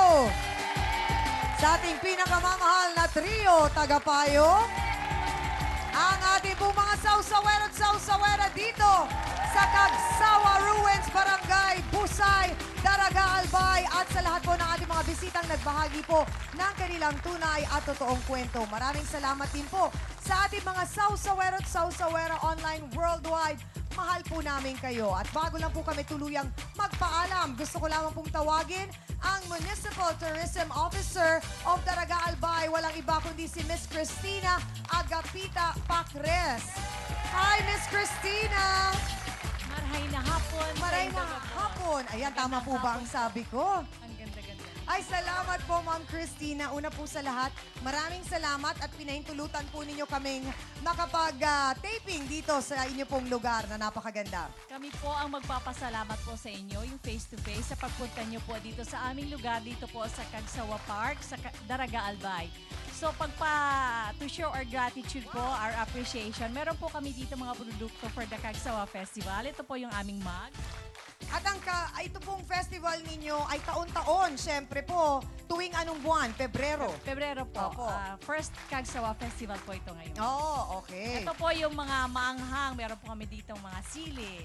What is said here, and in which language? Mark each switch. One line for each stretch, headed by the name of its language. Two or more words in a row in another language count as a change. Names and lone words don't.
Filipino: Sa ating pinakamamahal na trio, tagapayo, ang ating pong mga sausawero at sausawera dito sa Cagsawa Ruins, Barangay Busay, Daraga Albay at sa lahat po ng ating mga bisitang nagbahagi po ng kanilang tunay at totoong kwento. Maraming salamat din po sa ating mga sausawero at sausawera online worldwide. Mahal po namin kayo. At bago lang po kami tuluyang magpaalam, gusto ko lamang pong tawagin ang Municipal Tourism Officer of Daraga Albay. Walang iba kundi si Miss Cristina Agapita Pacres. Hi, Miss Cristina!
Bikol: Maray na hapon. Maray na hapon.
Filipino: Ayan, tama po ba ang sabi ko? Ang ganda-ganda. Ay, salamat po, Ma'am Christina. Una po sa lahat, maraming salamat at pinahintulutan po ninyo kaming makapag-taping dito sa inyo pong lugar na napakaganda. Kami po ang magpapasalamat po sa inyo, yung face-to-face, sa pagpunta nyo po dito sa aming lugar, dito po sa Cagsawa Park, sa Daraga Albay.
English: So, to show our gratitude po, our appreciation,
Filipino: meron po kami dito mga produkto
English: for the Cagsawa Festival.
Filipino: Ito po yung aming mug. At ito pong festival ninyo ay taon-taon, syempre po, tuwing anong buwan? Pebrero. Pebrero po. Opo. First Cagsawa Festival po ito ngayon.
English: Oh, okay.
Filipino: Ito po yung mga maanghang. Meron po kami dito mga sili.